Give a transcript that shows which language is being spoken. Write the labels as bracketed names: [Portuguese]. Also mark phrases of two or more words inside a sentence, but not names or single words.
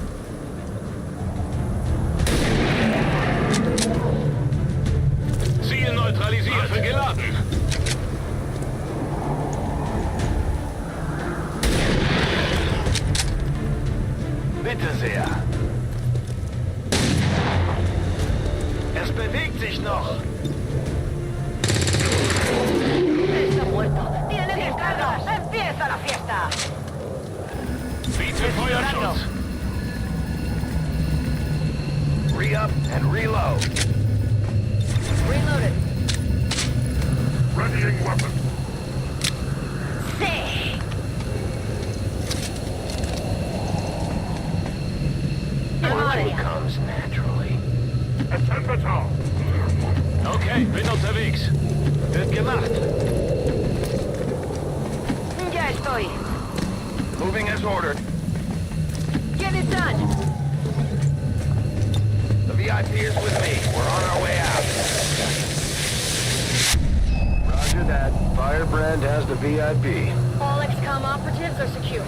[German] Ziel neutralisiert. Waffe geladen. Bitte sehr. Es bewegt sich noch. [Spanish] Está muerto. Tiene descargas. Empieza la fiesta. [German] Biete Feuerschutz. [English] up and reload. Reloaded. Readying weapon. Sick. It comes naturally. Temperature. [German] Okay, bin unterwegs. Wird gemacht. [Spanish] Ya estoy. [English] Moving as ordered. Get it done. The VIP is with me. We're on our way out. Roger that. Firebrand has the VIP. All XCOM operatives are secure.